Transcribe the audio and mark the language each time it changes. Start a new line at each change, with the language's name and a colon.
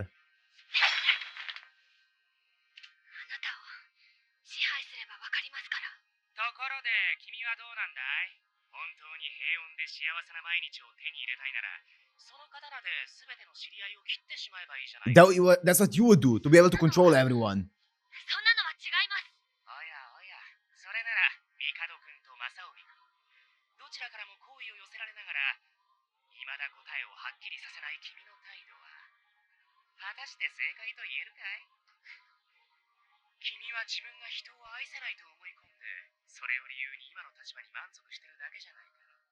Japanese: あなたを支配すればわかりますから。ところで君はどうなんだい？本当に平穏で幸せな毎日を手に入れたいなら、その刀で全ての知り合いを切ってしまえばいいじゃないか。
English: That's what you would do to be able to control everyone.
Japanese: そんなのは違います。おやおや、それなら帝君と正臣君、どちらからも好意を寄せられながら、未だ答えをはっきりさせない君の態度は、果たして正解と言えるかい？君は自分が人を愛せないと思い込んで、それを理由に今の立場に満足してるだけじゃないか。